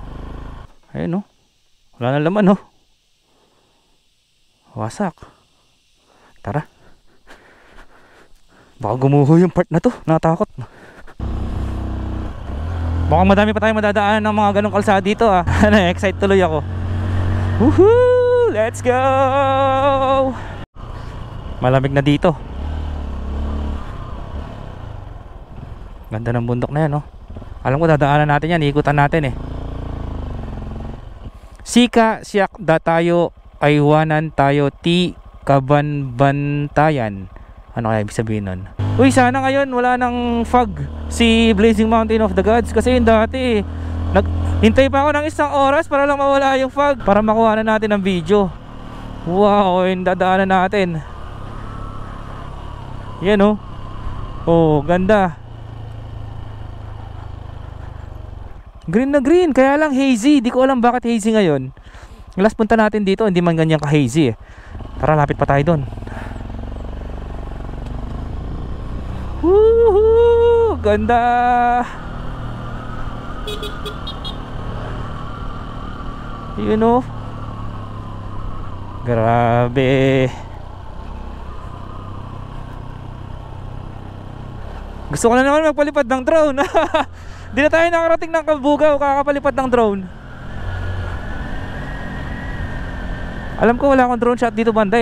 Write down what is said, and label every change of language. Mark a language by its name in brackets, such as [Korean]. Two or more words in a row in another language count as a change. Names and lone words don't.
[Filipino] Ayun no. Wala na laman no. Wasak. Tara. Baka gumuho yung part na to. Nakatakot. Baka madami pa tayong madadaanan ng mga ganong kalsada dito ah. Na-excite tuloy ako. Woohoo! [English] Let's go! [Filipino] Malamig na dito. Ganda ng bundok na yan no. Alam ko dadaanan natin yan, iikutan natin eh. [Iloko] Sika siyak da tayo aywanan tayo ti kabanbantayan. [Filipino] Ano kaya ibig sabihin nun? Uy, sana ngayon wala nang fog si Blazing Mountain of the Gods. Kasi yung dati hintay pa ako ng 1 oras para lang mawala yung fog, para makuha na natin ang video. Wow, yung dadaanan natin. Yan oh. Oh, ganda. Green na green, kaya lang hazy. Di ko alam bakit hazy ngayon. Last punta natin dito, hindi man ganyan ka hazy eh. Tara, lapit pa tayo doon. Woohoo! Ganda! [English] You know? [Filipino] Grabe! Gusto ko na naman magpalipad ng drone. Di na tayo nakarating ng Kabugao, kakapalipad ng drone. Alam ko wala akong drone shot dito banda.